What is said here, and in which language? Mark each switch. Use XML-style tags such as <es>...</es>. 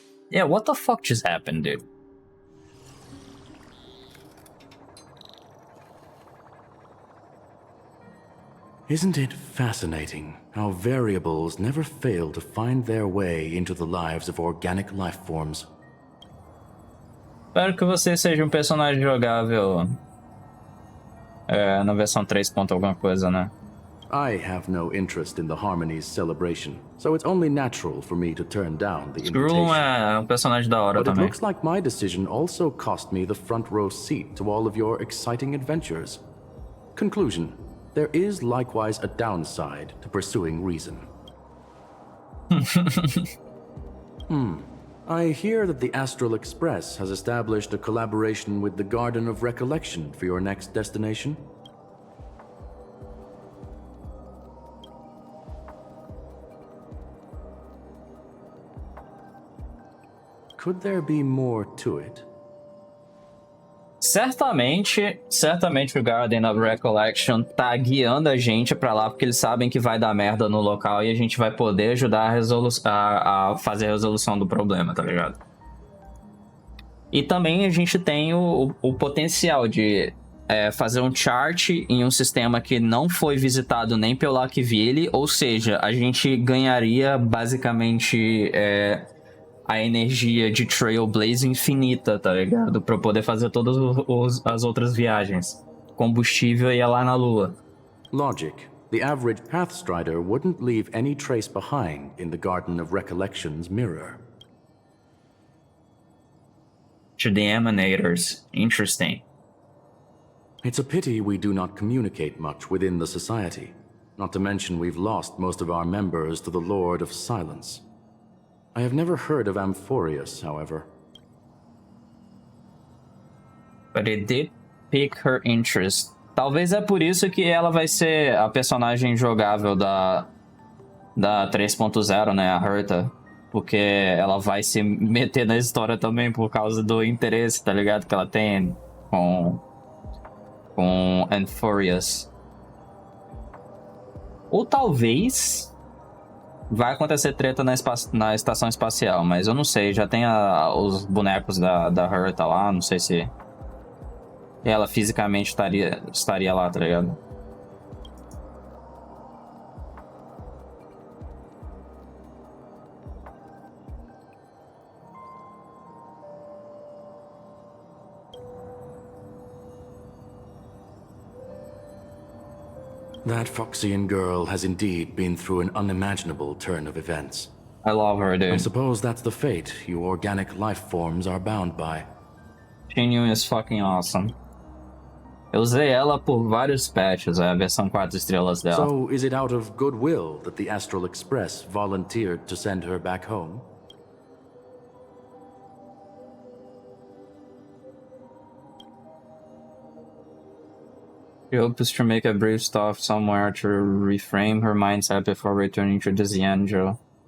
<en>Yeah, what the fuck just happened, dude? Isn't it fascinating how variables never fail to find their way into the lives of organic life forms?</en> <pt>Espero que você seja um personagem jogável na versão 3. Alguma coisa, né?</pt> <en>I have no interest in the Harmony's celebration, so it's only natural for me to turn down the invitation.</en> <pt>É um personagem da hora</pt> <en>but</en> <pt>também.</pt> <en>It looks like my decision also cost me the front row seat to all of your exciting adventures. Conclusion. There is likewise a downside to pursuing reason. I hear that the Astral Express has established a collaboration with the Garden of Recollection for your next destination. Could there be more to it?</en> <pt>Certamente o Garden of Recollection tá guiando a gente pra lá porque eles sabem que vai dar merda no local e a gente vai poder ajudar a fazer a resolução do problema, tá ligado? E também a gente tem o potencial de fazer um chart em um sistema que não foi visitado nem pelo Akvile, ou seja, a gente ganharia basicamente a energia de Trailblaze infinita, tá ligado? Pra poder fazer todas as outras viagens. Combustível ia lá na Lua.</pt> <en>Logic. The average Pathstrider wouldn't leave any trace behind in the Garden of Recollection's mirror. To the Emanators. Interesting. It's a pity we do not communicate much within the society. Not to mention we've lost most of our members to the Lord of Silence. I have never heard of Amphorius, however. But it did pique her interest.</en> <pt>Talvez é por isso que ela vai ser a personagem jogável da 3.0, né? A Herta. Porque ela vai se meter na história também por causa do interesse, tá ligado? Que ela tem com Anfurious. Ou talvez vai acontecer treta na estação espacial, mas eu não sei. Já tem os bonecos da Herta lá, não sei se ela fisicamente estaria lá, tá ligado?</pt> <en>That Foxian girl has indeed been through an unimaginable turn of events. I love her, dude. I suppose that's the fate you organic life forms are bound by. Tingyun is fucking awesome.</en> <pt>Eu usei ela por vários patches, a versão 4 estrelas dela.</pt> <en>So, is it out of goodwill that the Astral Express volunteered to send her back home? She hopes to make a brief stop somewhere to reframe her mindset before returning to the Xianzhou.</en>